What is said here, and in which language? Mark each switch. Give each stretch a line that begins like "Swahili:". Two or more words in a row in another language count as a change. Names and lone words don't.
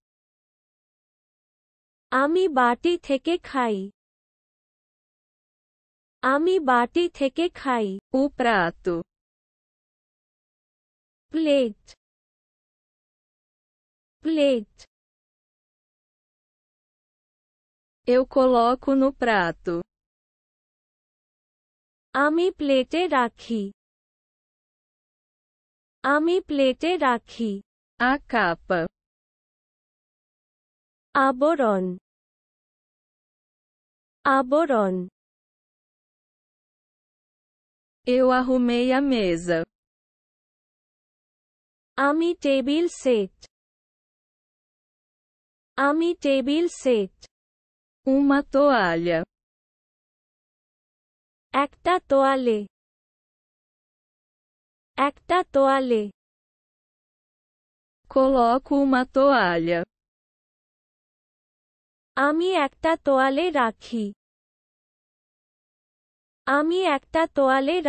Bangla: আমি বাটি থেকে খাই আমি বাটি থেকে খাই
Portuguese: o prato,
Bangla: প্লেট প্লেট
Portuguese: eu coloco no prato,
Bangla: আমি প্লেটে রাখি আমি প্লেটে রাখি
Portuguese: a capa,
Bangla: আবরণ আবরণ
Portuguese: eu arrumei a mesa,
Bangla: আমি টেবিল সেট আমি টেবিল সেট
Portuguese: uma toalha,
Bangla: একটা তোয়ালে একটা তোয়ালে
Portuguese: coloco uma toalha,
Bangla: আমি একটা তোয়ালে রাখি আমি একটা তোয়ালে রাখি